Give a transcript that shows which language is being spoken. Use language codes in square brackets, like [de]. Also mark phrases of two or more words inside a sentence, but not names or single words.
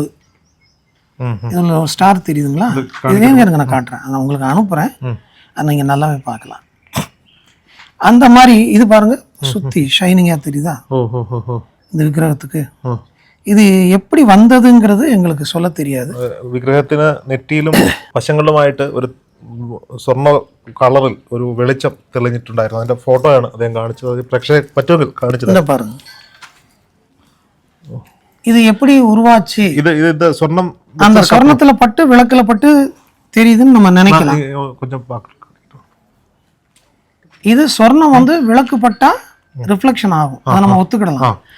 [ta] இதில் ஒரு ஸ்டார் தெரியுதுங்களா? இதுவே எனக்கு நான் காட்டுறேன், அதை உங்களுக்கு அனுப்புகிறேன், அதை நீங்கள் நல்லாவே பார்க்கலாம். அந்த மாதிரி இது பாருங்க, சுற்றி ஷைனிங்காக தெரியுதா இந்த விக்கிரகத்துக்கு? இது எப்படி வந்ததுங்கிறது எங்களுக்கு சொல்ல தெரியாது. [ml] വിഗ്രഹത്തിന് നെറ്റിയിലും വശങ്ങളിലുമായിട്ട് ഒരു സ്വർണ്ണ കളറിൽ ഒരു വെളിച്ചം തെളിഞ്ഞിട്ടുണ്ടായിരുന്നു. അതിന്റെ ഫോട്ടോയാണ് അദ്ദേഹം കാണിച്ചത്. പ്രേക്ഷകർ പറ്റുമെങ്കിൽ കാണിച്ചത് [ta] பாருங்க. இது எப்படி உருவாச்சு? இது சொர்ணம் அந்த சொர்ணத்துல பட்டு விளக்குல பட்டு தெரியுதுன்னு நம்ம நினைக்கலாம். கொஞ்சம் பார்க்கலாம். இது சொர்ணம் வந்து விளக்கு பட்டா ரிஃப்ளெக்ஷன் ஆகும், அதை நம்ம ஒத்துக்கிடலாம்.